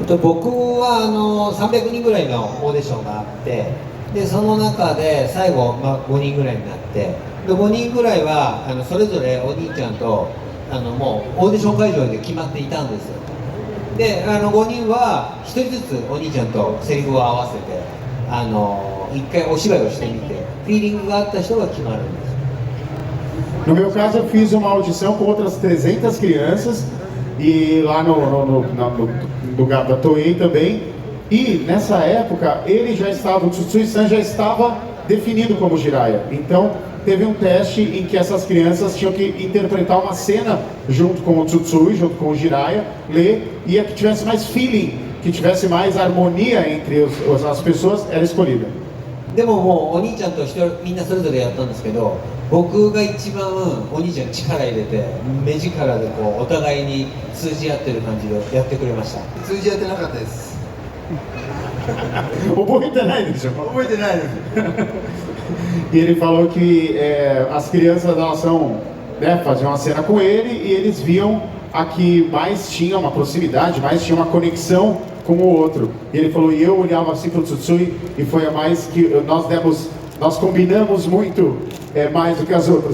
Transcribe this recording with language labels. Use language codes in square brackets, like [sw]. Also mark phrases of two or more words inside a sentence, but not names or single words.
[ja] 僕は300人ぐらいのオーディションがあって、でその中で最後、5人ぐらいになって、で5人ぐらいはそれぞれお兄ちゃんともうオーディション会場で決まっていたんですよ。で5人は1人ずつお兄ちゃんとセリフを合わせて一回お芝居をしてみて、フィーリングがあった人が決まるんです。 [pt] No meu caso, eu fiz uma audição com outras 300 crianças e lá no lugar da Toei também. E nessa época, o Tsutsui-san já estava definido como Jiraiya. Então, teve um teste em que essas crianças tinham que interpretar uma cena junto com o Tsutsui, junto com o Jiraiya, ler, e a que tivesse mais feeling, que tivesse mais harmonia entre as pessoas, era escolhida. [ja] でももうお兄ちゃんとみんなそれぞれやったんですけど、僕が一番お兄ちゃん力入れて目力でお互いに通じ合ってる感じでやってくれました。通じ合ってなかったです。覚えてないでしょ？覚えてないです。 [pt] E ele falou que as crianças faziam uma cena com ele e eles viam a que mais tinha uma proximidade, mais tinha uma conexão com o outro. E ele falou, e eu olhava assim para o Tsutsui e foi a mais que nós combinamos muito mais do que as outras.